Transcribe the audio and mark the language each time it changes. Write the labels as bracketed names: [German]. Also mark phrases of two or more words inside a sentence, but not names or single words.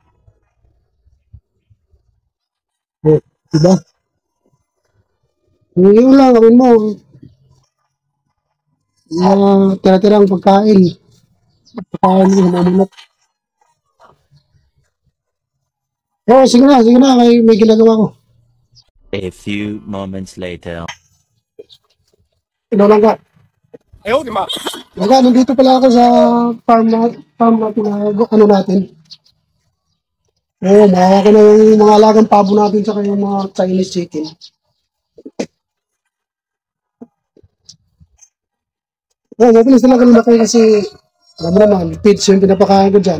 [Filipino] Oh, diba? Yun lang gawin mo. Tira-tirang pagkain. Pagkain mo, mamunot. Oh, sige na, sige na. May ginagawa ko. [English] A few moments later. [Filipino] Ino lang ka. [Chinese] 哎呦我的妈！ [Filipino] Baga, nandito pala ako sa farm natin na ano natin. Oo, mahawa ko na yung mga alagang pabo natin sa yung mga [English] Chinese chicken. [Filipino] Oo, mabilis na lang lumaki kasi alam mo naman, feeds yung pinapakain ko dyan.